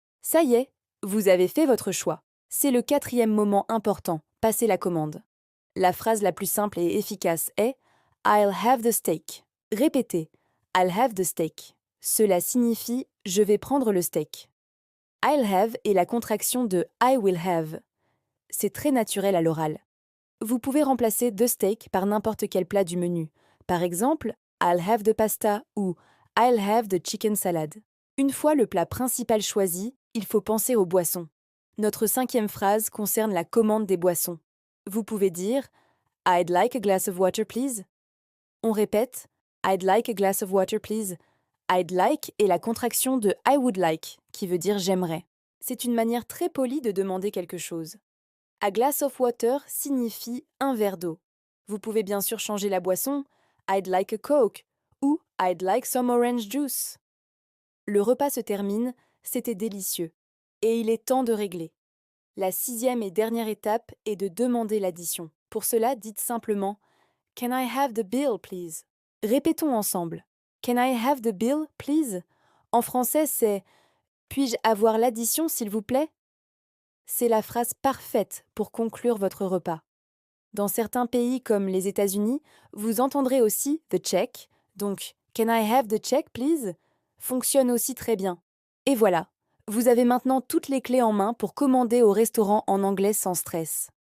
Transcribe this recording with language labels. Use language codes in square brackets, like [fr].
[fr] Ça y est, vous avez fait votre choix. C'est le quatrième moment important, passer la commande. La phrase la plus simple et efficace est « [en] I'll have the steak ». [fr] Répétez « [en] I'll have the steak [fr] ». Cela signifie « je vais prendre le steak ». [en] I'll have [fr] est la contraction de [en] I will have. [fr] C'est très naturel à l'oral. Vous pouvez remplacer [en] the steak [fr] par n'importe quel plat du menu. Par exemple, [en] I'll have the pasta ou I'll have the chicken salad. [fr] Une fois le plat principal choisi, il faut penser aux boissons. Notre cinquième phrase concerne la commande des boissons. Vous pouvez dire [en] I'd like a glass of water, please. [fr] On répète [en] I'd like a glass of water, please. I'd like [fr] est la contraction de [en] I would like, [fr] qui veut dire j'aimerais. C'est une manière très polie de demander quelque chose. [en] A glass of water [fr] signifie un verre d'eau. Vous pouvez bien sûr changer la boisson, [en] I'd like a Coke ou I'd like some orange juice. [fr] Le repas se termine, c'était délicieux. Et il est temps de régler. La sixième et dernière étape est de demander l'addition. Pour cela, dites simplement [en] Can I have the bill, please? [fr] Répétons ensemble. [en] Can I have the bill, please? [fr] En français, c'est Puis-je avoir l'addition, s'il vous plaît? C'est la phrase parfaite pour conclure votre repas. Dans certains pays comme les États-Unis, vous entendrez aussi [en] the check, [fr] donc [en] Can I have the check, please? [fr] Fonctionne aussi très bien. Et voilà, vous avez maintenant toutes les clés en main pour commander au restaurant en anglais sans stress.